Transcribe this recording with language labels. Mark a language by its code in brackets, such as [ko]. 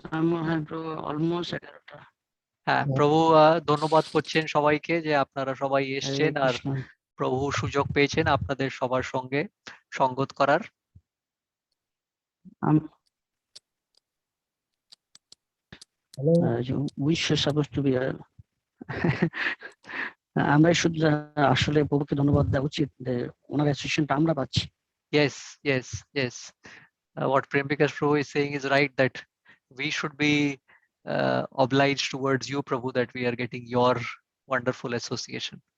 [en] I'm almost 11টা। [bn] হ্যাঁ, প্রভু ধন্যবাদ করছেন সবাইকে যে আপনারা সবাই এসছেন আর প্রভু সুযোগ পেয়েছেন আপনাদের সবার সঙ্গে সঙ্গত করার। [en] Hello. Which is supposed to be [bn] আমরা শুধু আসলে প্রভুকে ধন্যবাদ দেওয়া উচিত যে ওনার অ্যাসোসিয়েশনটা আমরা পাচ্ছি। [en] Yes, yes, yes. What Prem Vikas Prabhu is saying is right, that we should be obliged towards you, Prabhu, that we are getting your wonderful association.